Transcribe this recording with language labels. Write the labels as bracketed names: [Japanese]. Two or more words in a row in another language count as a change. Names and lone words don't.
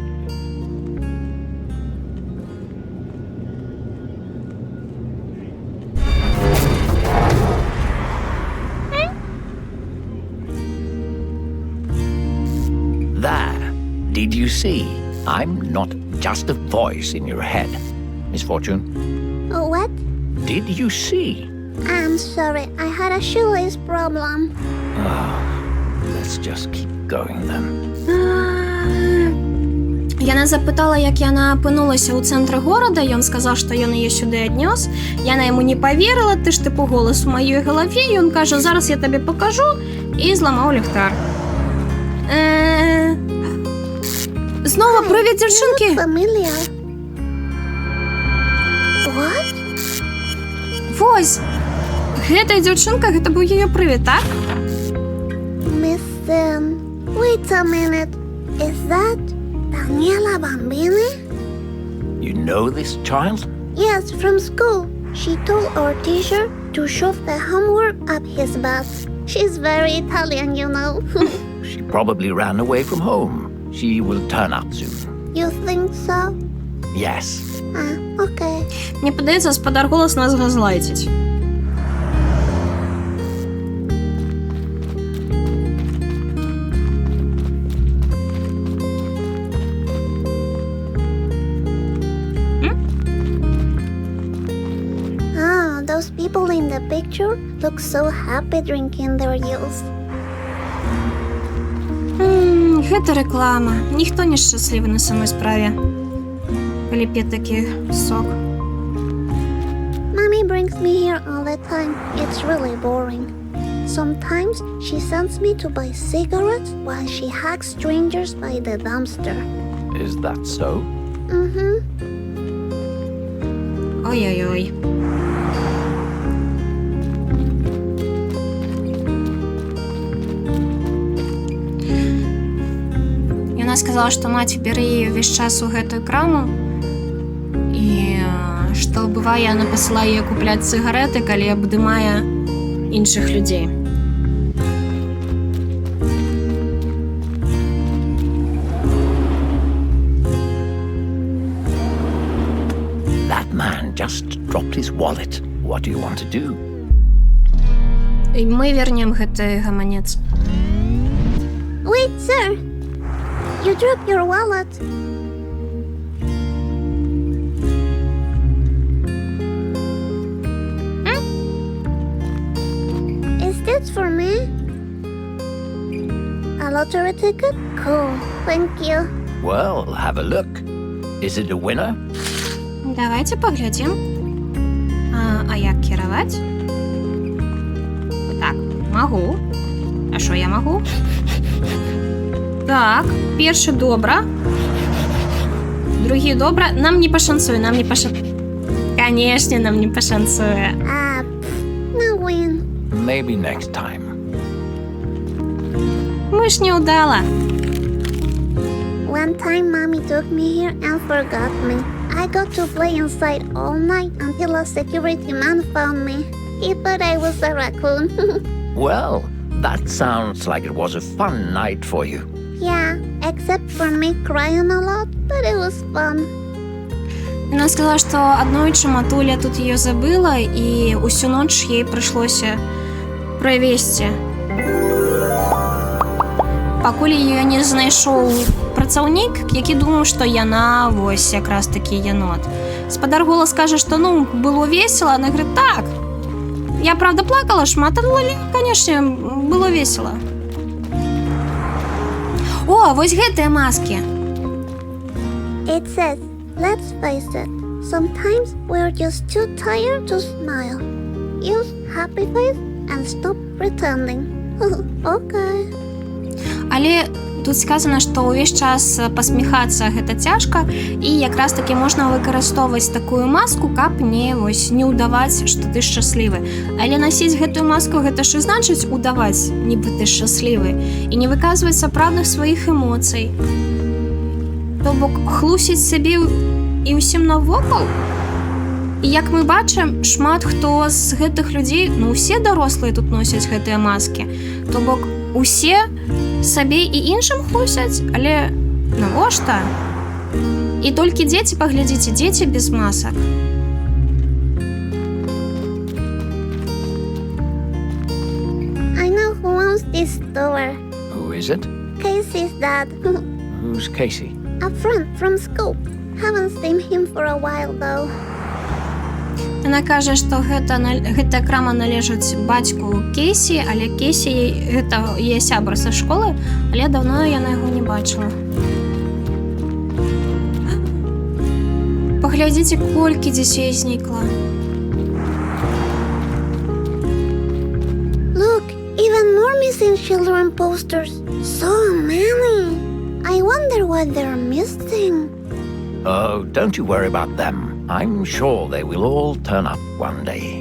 [English] There. Did you see? I'm not just a voice in your head. Miss Fortune, What? did you see? I'm sorry, I had a shoelace problem. Let's just keep going then. [Belarusian] Яна запытала, як яна апынулася ў цэнтры горада, ён сказаў, што ён яе сюды аднёс. Яна яму не паверыла, ты ж тыпу голас у маёй галаве, ён кажа, зараз я табе пакажу, і зламаў ліхтар. Знова прывід дзяўчынкі. [English] Familiar. What? [Belarusian] Вось. Гэтая дзяўчынка, гэта быў яе прывід, так? [English] Miss wait a minute. Is that Daniela Bambini? You know this child? Yes, from school. She told our teacher to shove the homework up his butt. She's very Italian, you know. She probably ran away from home. She will turn up soon. You think so? Yes. Okay. [Belarusian] Мне падаецца, спадар Голас нас газлайціць. [English] Those people in the picture look so happy drinking their juice. [Belarusian] Гэта рэклама. Ніхто не шчаслівы на самой справе. Калі п'е такі сок. [English] Mommy brings me here all the time. It's really boring. Sometimes she sends me to buy cigarettes while she hugs strangers by the dumpster. Is that so? Ой-ой-ой. [Belarusian] Яна сказала, што маці бярэ яе ўвесь час у гэтую краму і што бывае, яна пасылае яе купляць цыгарэты, калі абдымае іншых людзей. [English] That man just dropped his wallet. What do you want to do? [Belarusian] І мы вернем гэты гаманец. [English] Wait, sir. You dropped your wallet. Is this for me? A lottery ticket? Cool. Thank you. Well, have a look. Is it a winner? [Belarusian] Давайте паглядзім. А як кіраваць? Так, магу. А што я магу? Так, першы добра. Другі добра. Нам не пашанцуе, Канешне, нам не пашанцуе. [English] No win. Maybe next time. [Russian] Мышь не удала. [English] One time mommy took me here and forgot me. I got to play inside all night until a security man found me. He thought I was a raccoon. Well, that sounds like it was a fun night for you. Yeah, except for me crying a lot, but it was fun. [Russian] Она сказала, что [Belarusian] аднойчы матуля тут ее забыла, і усю ноч ей прыйшлося правесці. Пакуль ее не знайшоў працаўнік, які думаў, што яна вось якраз такі янот. Спадар голас кажа, што ну, было весела, [Russian] она говорит, так. [Belarusian] Я, правда, плакала шмат, але, конечно, было весела. О, вось гэтыя маскі. [English] It says, let's face it, sometimes we're just too tired to smile. Use happy face and stop pretending. Okay. [Belarusian] Але тут сказано, што ўвесь час пасміхацца гэта цяжка, і якраз таки можна выкарыстоўваць такую маску, каб не ўдаваць, што ты шчаслівы. Але насіць гэтую маску, гэта ж і значыць удаваць, нібы ты шчаслівы, і не выказваць сапраўдных сваіх эмоцый. То бок хлусіць сабе і ўсім навокал. І як мы бачым, шмат хто з гэтых людзей, ну усе дарослыя тут носяць гэтыя маскі, то бок усе сабе і іншым хлусяць, але навошта? І толькі дзеці, паглядзіце, дзеці без масак. [English] I know who owns this store. Who is it? Casey's dad. Who's Casey? A friend from school. Haven't seen him for a while though. [Belarusian] Яна кажа, што гэтая крама належыць бацьку Кейсі, але Кейсі гэта яе сябра са школы, але даўно яна яго не бачыла. Паглядзіце, колькі дзяцей знікла. [English] Look, even more missing children posters. So many. I wonder what they're missing. Oh, don't you worry about them. I'm sure they will all turn up one day.